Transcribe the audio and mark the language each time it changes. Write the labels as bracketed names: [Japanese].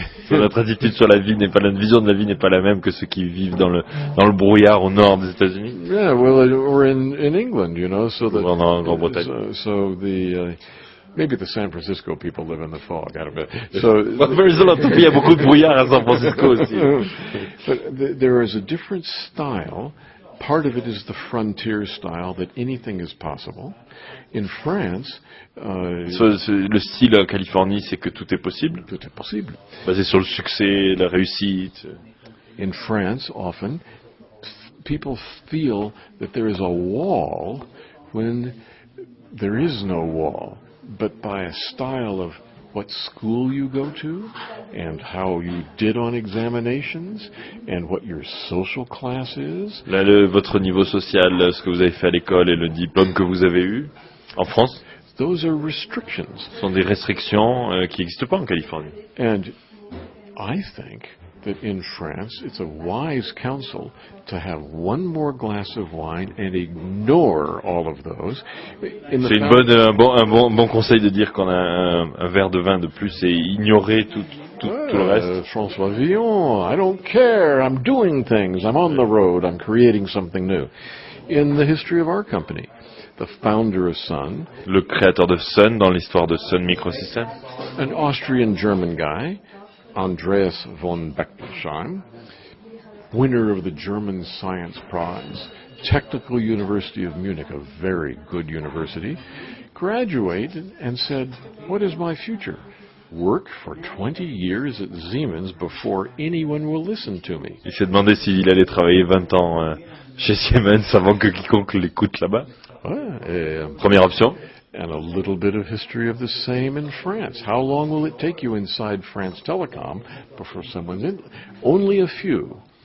[French] Notre attitude sur la vie notre vision de la vie n'est pas la même que ceux qui vivent dans le brouillard au nord des États-Unis. [English] Yeah, well, we're in England, you know, so that [French] en Grande-Bretagne. [English] so the maybe the San Francisco people live in the fog. I don't know. So [French] il y a beaucoup de brouillard à San Francisco aussi. [English] But there is a different style. Part of it is the frontier style that anything is possible. In France, [French] le style en Californie, c'est que tout est possible. Tout est possible. Basé sur le succès, la réussite. [English] In France, often, people feel that there is a wall when there is no wall, but by a style of what school you go to and how you did on examinations and what your social class is. [French] Là, votre niveau social, ce que vous avez fait à l'école et le diplôme que vous avez eu en France. [English] Those are restrictions. [French] Ce sont des restrictions qui n'existent pas en Californie. [English] And I think that in France, it's a wise counsel to have one more glass of wine and ignore all of those. [French] C'est un bon conseil de dire qu'on a un verre de vin de plus et ignorer tout le reste. [English] François Villon, I don't care, I'm doing things, I'm on the road, I'm creating something new. In the history of our company, the founder of Sun, [French] le créateur de Sun dans l'histoire de Sun Microsystems, [English] an Austrian-German guy, Andreas von Bechtolsheim, winner of the German Science Prize, Technical University of Munich, a very good university, graduated and said, what is my future? Work for 20 years at Siemens before anyone will listen to me. [French] Il s'est demandé s'il allait travailler 20 ans chez Siemens avant que quiconque l'écoute là-bas. Première option. [English] And a little bit of history of the same in France. How long will it take you inside France Telecom before someone's in? Only a few